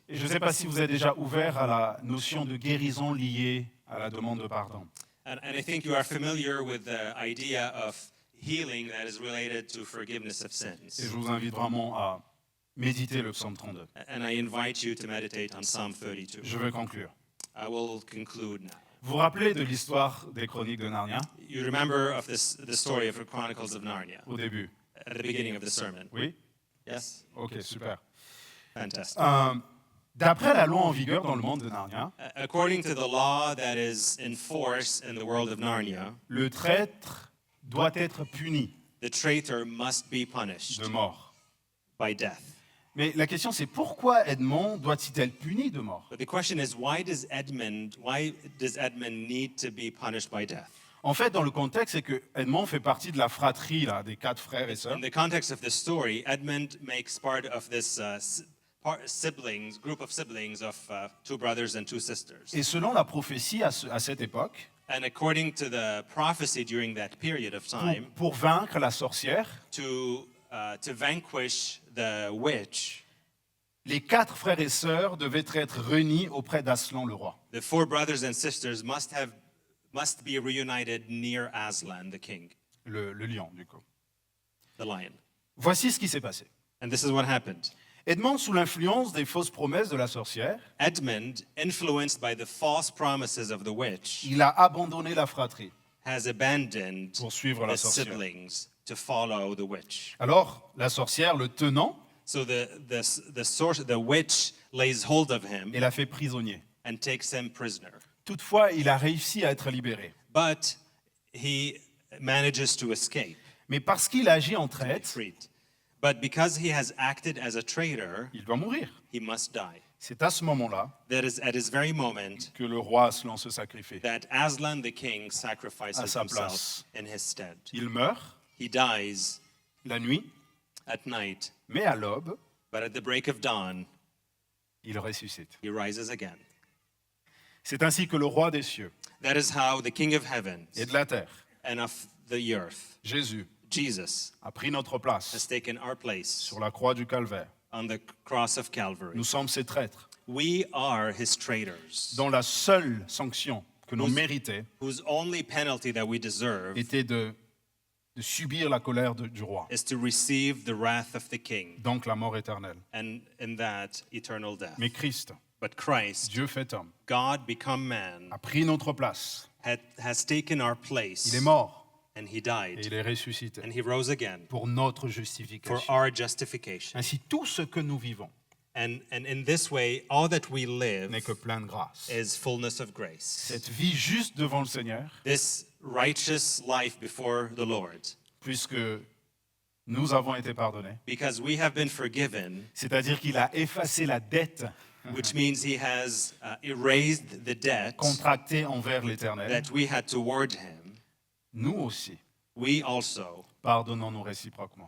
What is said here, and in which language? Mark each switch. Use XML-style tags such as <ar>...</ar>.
<fr>Et je ne sais pas si vous êtes déjà ouvert à la notion de guérison liée à la demande de pardon.</fr> <en>And I think you are familiar with the idea of healing that is related to forgiveness of</en> <fr>Et</fr> <en>sins.</en> <fr>je vous invite vraiment à méditer le psaume 32.</fr> <en>And I invite you to meditate on Psalm 32.</en> <fr>Je vais conclure.</fr> <en>I will conclude now.</en> <fr>Vous vous rappelez de l'histoire des chroniques de Narnia</fr> <en>You remember of the story of the Chronicles of Narnia</en> <fr>au début?</fr> <en>at the beginning of the sermon?</en> <fr>Oui?</fr> <en>Yes?</en> <fr>Ok, super.</fr> <en>Fantastic.</en> <fr>D'après la loi en vigueur dans le monde de Narnia,</fr> <en>According to the law that is in force in the world of Narnia,</en> <fr>le traître doit être puni</fr> <en>the traitor must be punished</en> <fr>de mort.</fr> <en>by death.</en> <fr>Mais la question c'est pourquoi Edmond doit-il être puni de mort?</fr> <en>But the question is, why does Edmund need to be punished by death?</en> <fr>En fait, dans le contexte, c'est que Edmond fait partie de la fratrie là, des 4 frères et sœurs.</fr> <en>In the context of the story, Edmund makes part of this group of siblings of 2 brothers and 2 sisters.</en> <fr>Et selon la prophétie à cette époque,</fr> <en>And according to the prophecy during that period of time,</en> <fr>pour vaincre la sorcière,</fr> <en>to vanquish the witch,</en> <fr>les 4 frères et sœurs devaient être réunis auprès d'Aslan le roi.</fr> <en>the 4 brothers and sisters must be reunited near Aslan, the king,</en> <fr>Le lion, du coup.</fr> <en>the lion.</en> <fr>Voici ce qui s'est passé.</fr> <en>And this is what happened.</en> <fr>Edmond, sous l'influence des fausses promesses de la sorcière,</fr> <en>Edmund, influenced by the false promises of the witch,</en> <fr>il a abandonné la fratrie</fr> <en>has abandoned</en> <fr>pour suivre la</fr> <en>his</en> <fr>sorcière.</fr> <en>siblings to follow the witch.</en> <fr>Alors, la sorcière, le tenant,</fr> <en>So the witch lays hold of him</en> <fr>et l'a fait prisonnier.</fr> <en>and takes him prisoner.</en> <fr>Toutefois, il a réussi à être libéré.</fr> <en>But he manages to escape,</en> <fr>Mais parce qu'il agit en traître,</fr> <en>freed. But because he has acted as a traitor,</en> <fr>il doit mourir.</fr> <en>he must die.</en> <fr>C'est à ce moment-là</fr> <en>That is at this very moment</en> <fr>que le roi Aslan se sacrifie.</fr> <en>that Aslan the king sacrifices</en> <fr>À sa</fr> <en>himself</en> <fr>place.</fr> <en>in his stead.</en> <fr>Il meurt</fr> <en>He dies</en> <fr>la nuit,</fr> <en>at night,</en> <fr>mais à l'aube,</fr> <en>but at the break of dawn,</en> <fr>il ressuscite.</fr> <en>he rises again.</en> <fr>C'est ainsi que le roi des cieux</fr> <en>That is how the King of heavens</en> <fr>et de la terre,</fr> <en>and of the earth,</en> <fr>Jésus,</fr> <en>Jesus,</en> <fr>a pris notre</fr> <en>has</en> <fr>place</fr> <en>taken our place</en> <fr>sur la croix du calvaire.</fr> <en>on the cross of Calvary.</en> <fr>Nous sommes ces traîtres</fr> <en>We are his traitors,</en> <fr>dont la seule sanction que l'on méritait</fr> <en>whose only penalty that we deserve</en> <fr>était de subir la colère du roi,</fr> <en>is to receive the wrath of the king,</en> <fr>donc la mort éternelle.</fr> <en>and in that, eternal death.</en> <fr>Mais Christ,</fr> <en>But Christ,</en> <fr>Dieu fait homme,</fr> <en>God become man,</en> <fr>a pris notre place.</fr> <en>has taken our place,</en> <fr>Il est mort</fr> <en>and he</en> <fr>et</fr> <en>died,</en> <fr>il est ressuscité</fr> <en>and he rose again</en> <fr>pour notre</fr> <en>for</en> <fr>justification.</fr> <en>our justification.</en> <fr>Ainsi, tout ce que nous vivons</fr> <en>And in this way, all that we live</en> <fr>n'est que plein de grâce.</fr> <en>is fullness of grace.</en> <fr>Cette vie juste devant le Seigneur,</fr> <en>This righteous life before the Lord,</en> <fr>puisque nous avons été pardonnés,</fr> <en>because we have been forgiven,</en> <fr>c'est-à-dire qu'il a effacé la dette</fr> <en>which means he has erased the debt</en> <fr>contractée envers l'Éternel,</fr> <en>that we had toward him.</en> <fr>nous aussi,</fr> <en>We also</en> <fr>pardonnons-nous réciproquement.</fr>